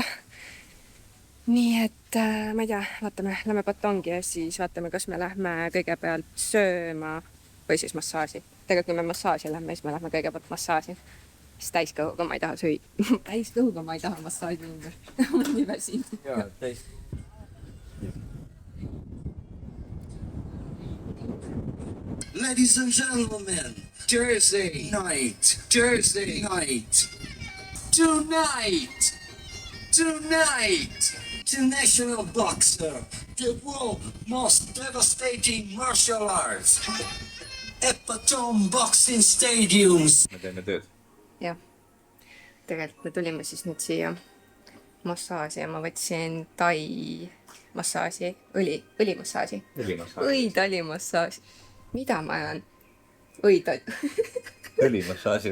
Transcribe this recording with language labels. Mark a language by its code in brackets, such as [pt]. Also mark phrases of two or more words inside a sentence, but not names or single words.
[et] Nii et ma ei tea, vaatame, lähme Batongi ja siis vaatame, kas me lähme kõigepealt sööma või siis massaaži. Tegelikult kui me massaaži lähme, siis me lähme kõigepealt massaaži. Siis täiskõhuga ma ei taha süüa. Täiskõhuga ma ei taha massaaži minna. Ma olen nii väsinud. Jaa, täis. [en] Ladies and gentlemen, Thursday night, tonight, international boxer, the world most devastating martial arts, Epatome Boxing Stadiums. [et] Me teeme tööd. Jah, tegelikult me tulime siis nüüd siia massaaži ja ma võtsin tai massaaži, õlimassaaži. Õidalimassaaži. Mida ma ajan? Õlimassaaži.